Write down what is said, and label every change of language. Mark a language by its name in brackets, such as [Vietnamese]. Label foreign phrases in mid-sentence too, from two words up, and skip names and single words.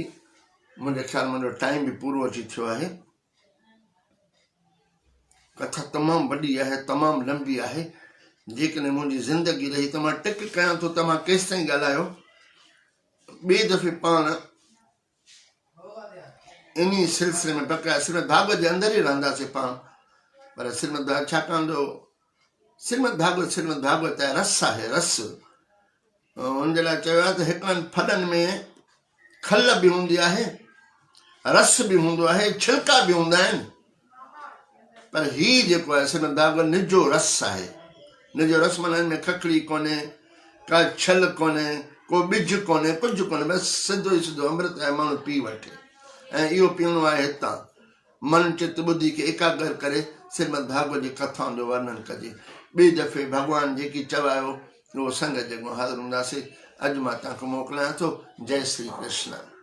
[Sindhi] मुंहिंजे ख़्याल मुंहिंजो टाइम बि पूरो अची थियो आहे। कथा तमामु वॾी आहे, तमामु लंबी आहे। जेकॾहिं मुंहिंजी ज़िंदगी रही त मां टिक कयां थो त मां केसि ताईं ॻाल्हायो। ॿिए दफ़े पाण इन्ही सिलसिले में बक़ाया श्रीमद भागवत जे अंदरि ई रहंदासीं पाण। पर श्रीमद छाकाणि जो श्रीमद भागवत आहे, रस आहे, रस। हुनजे लाइ चयो आहे त हिकिड़नि फलनि में खल बि हूंदी आहे, रस बि हूंदो आहे, छिलका बि हूंदा आहिनि, पर ही जेको आहे श्रीमद भागवत निजो रस आहे। निजो रस माना हिन में खखड़ी कोन्हे, का छल कोन्हे, को ॿिज कोन्हे, कुझु कोन्हे, बसि सिधो ई सिधो अमृत आहे, माण्हू पी वठे। ऐं इहो पीअणो आहे हितां मन चित ॿुधी खे एकाग्र करे श्रीमद भागवत जी कथाउनि जो वर्णन कजे। ॿिए दफ़े भॻवानु जेकी चवायो उहो संगत जे हाज़िर हूंदासीं। अॼु मां तव्हांखे मोकिलियां थो। जय श्री कृष्ण।